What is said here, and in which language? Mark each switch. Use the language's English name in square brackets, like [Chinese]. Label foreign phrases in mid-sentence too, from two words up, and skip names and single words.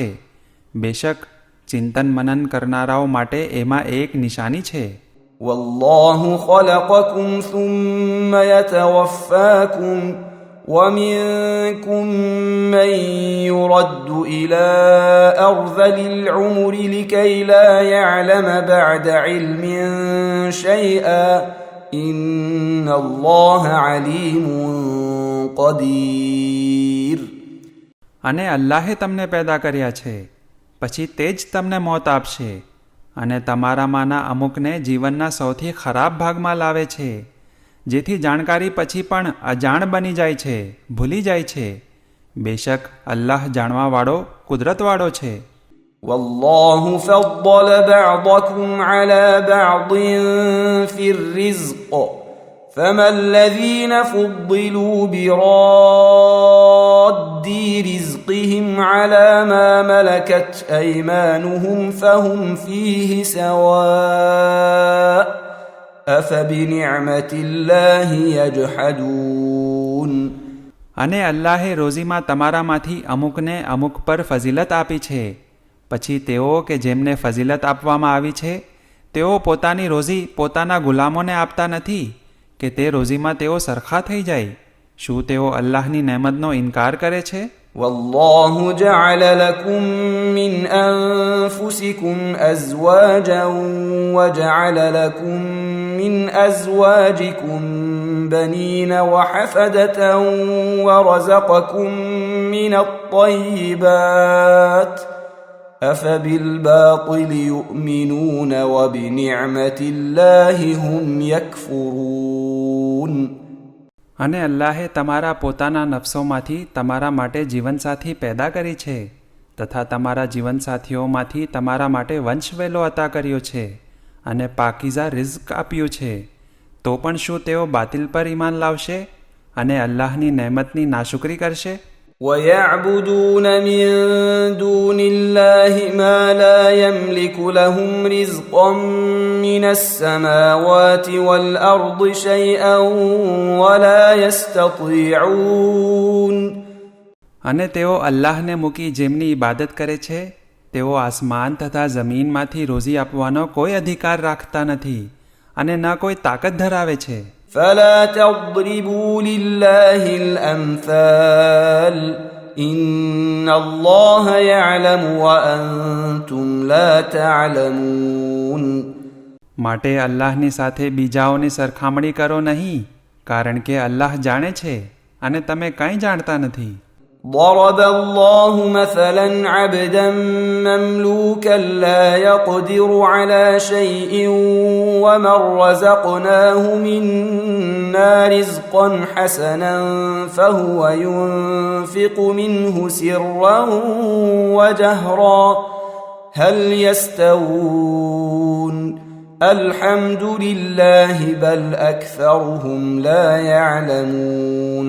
[Gujarati] બેશક ચિંતન મનન કરનારાઓ માટે એમાં એક નિશાની છે. [Arabic] والله خلقكم ثم يتوفاكم ومنكم من يرد إلى أرذل العمر لكي لا يعلم بعد علم شيئا إن الله عليم قدير. [Gujarati] અને અલ્લાહે તમને પેદા કર્યા છે, પછી તે જ તમને મોત આપશે, અને તમારામાંના અમુકને જીવનના સૌથી ખરાબ ભાગમાં લાવે છે, જેથી જાણકારી પછી પણ અજાણ બની જાય છે, ભૂલી જાય છે. બેશક અલ્લાહ જાણવાવાળો કુદરતવાળો છે. [Arabic] والله فضل بعضكم على بعض في الرزق فما الذين فضلوا براد رزقهم على ما ملكت أيمانهم فهم فيه سواء أفبنعمة الله يجحدون. [Gujarati] અને અલ્લાહે રોઝીમાં તમારામાંથી અમુકને અમુક પર ફઝીલત આપી છે. પછી તેઓ કે જેમને ફઝીલત આપવામાં આવી છે તેઓ પોતાની રોઝી પોતાના ગુલામોને આપતા નથી કે તે રોઝીમાં તેઓ સરખા થઈ જાય. શું તેઓ અલ્લાહની નેમતનો ઇનકાર કરે છે? [Arabic] والله جعل لكم من أنفسكم أزواجا وجعل لكم من أزواجكم بنين وحفدة ورزقكم من الطيبات أفبالباطل يؤمنون وبنعمة الله هم يكفرون. [Gujarati] અને અલ્લાહે તમારા પોતાના નફસોમાંથી તમારા માટે જીવનસાથી પેદા કરી છે તથા તમારા જીવનસાથીઓમાંથી તમારા માટે વંશવેલો અતા કર્યો છે અને પાકીઝા રિઝ્ક આપ્યું છે, તો પણ શું તેઓ બાતિલ પર ઈમાન લાવશે અને અલ્લાહની નહેમતની નાશુકરી કરશે? [Arabic] ويعبدون من دون الله ما لا يملك لهم رزقا من السماوات والأرض شيئا ولا يستطيعون. [Gujarati] અને તેઓ અલ્લાહને મૂકી જેમની ઇબાદત કરે છે તેઓ આસમાન તથા જમીનમાંથી રોજી આપવાનો કોઈ અધિકાર રાખતા નથી અને ન કોઈ તાકાત ધરાવે છે. [Arabic] فلا تضربوا لله الأمثال إن الله يعلم وأنتم لا تعلمون. [Gujarati] માટે અલ્લાહની સાથે બીજાઓની સરખામણી કરો નહીં, કારણ કે અલ્લાહ જાણે છે અને તમે કંઈ જાણતા નથી. [Arabic] ضرب الله مثلا عبدا مملوكا لا يقدر على شيء ومن رزقناه منا رزقا حسنا فهو ينفق منه سرا وجهرا هل يستوون الحمد لله بل أكثرهم لا يعلمون.